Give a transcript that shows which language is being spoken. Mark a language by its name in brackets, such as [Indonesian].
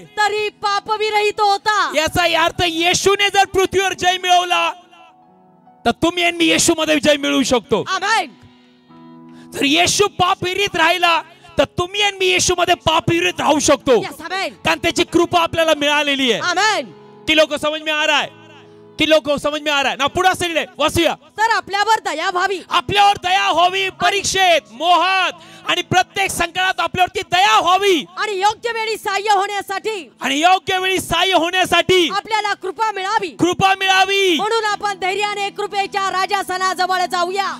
[Marathi] तरी पापविरहित होता. याचा अर्थ येशूने जर पृथ्वीवर जय मिळवला, तर तुम्ही आणि मी येशू मध्ये जय मिळवू शकतो. आमेन. जर येशू पापविरहित राहिला, तर तुम्ही आणि मी येशू मध्ये पापविरहित राहू शकतो. [English] yes [Marathi] amen. कारण त्याची कृपा आपल्याला मिळालेली आहे. आमेन. [Hindi] की लोक समज में आ रहा है, की लोक समज में आ रहा है ना. [Marathi] पुढे असं लिहिलंय, वाचूया. तर आपल्यावर दया व्हावी. आपल्यावर दया व्हावी, परीक्षेत, मोहात आणि प्रत्येक संकटात आपल्यावरती दया व्हावी. आणि योग्य वेळी सहाय्य होण्यासाठी. आणि योग्य वेळी सहाय्य होण्यासाठी आपल्याला कृपा मिळावी. कृपा मिळावी. म्हणून आपण धैर्याने कृपेच्या राजासनाजवळ जाऊया.